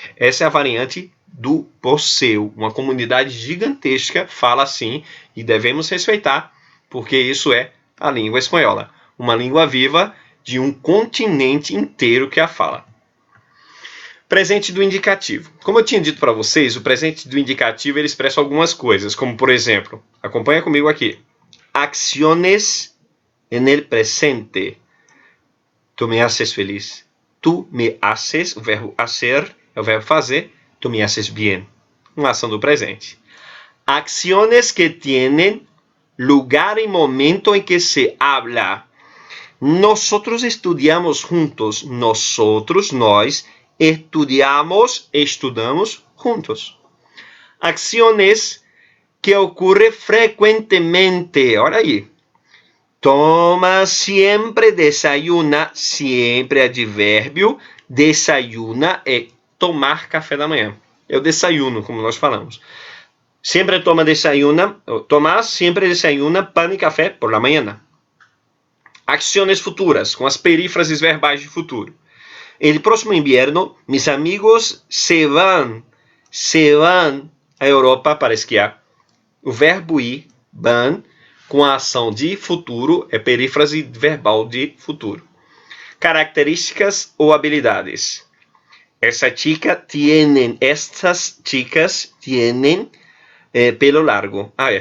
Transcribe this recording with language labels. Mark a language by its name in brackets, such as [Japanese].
[Portuguese] Essa é a variante do Posseu. Uma comunidade gigantesca fala assim e devemos respeitar, porque isso é a língua espanhola. Uma língua viva de um continente inteiro que a fala. Presente do indicativo. Como eu tinha dito para vocês, o presente do indicativo ele expressa algumas coisas, como por exemplo, acompanha comigo aqui. [Spanish] Acciones en el presente. Tu me haces feliz. Tu me haces, [Portuguese] o verbo hacer é o verbo fazer. [Spanish] Tu me haces bien. [Portuguese] Uma ação do presente. [Spanish] Acciones que tienen lugar y momento en que se habla. Nosotros estudiamos juntos. Nosotros, [Portuguese] nós, estudamos juntos. [Spanish] Acciones que ocurren frecuentemente. [Portuguese] Olha aí. [Spanish] Toma, siempre desayuna. [Portuguese] Sempre é advérbio. Desayuna é tomar café da manhã. É o desayuno, como nós falamos. [Spanish] Sempre toma desayuna. Tomás sempre desayuna pan e café por la mañana. Acciones futuras, [Portuguese] com as perífrases verbais de futuro. [Spanish] El próximo invierno, mis amigos se van à Europa para esquiar. [Portuguese] O verbo ir, van, com a ação de futuro, é perífrase verbal de futuro. Características ou habilidades. [Spanish] Estas chicas tienen pelo largo.